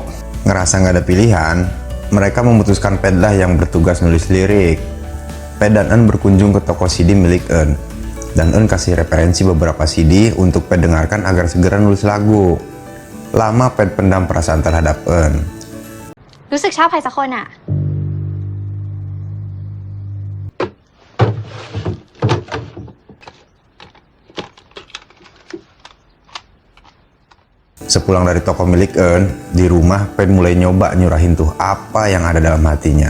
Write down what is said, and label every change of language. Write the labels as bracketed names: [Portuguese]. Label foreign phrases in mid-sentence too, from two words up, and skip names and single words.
[Indonesian] Ngerasa nggak ada pilihan, mereka memutuskan Ped lah yang bertugas nulis lirik. Ped dan Eun berkunjung ke toko CD milik Eun, dan Eun kasih referensi beberapa CD untuk Ped dengarkan agar segera nulis lagu. Lama Ped pendam perasaan terhadap Eun. [Thai] รู้สึกชอบใครสักคนอะ [Indonesian] Sepulang dari toko milik Eun, di rumah Ped mulai nyoba nyurahin tuh apa yang ada dalam hatinya.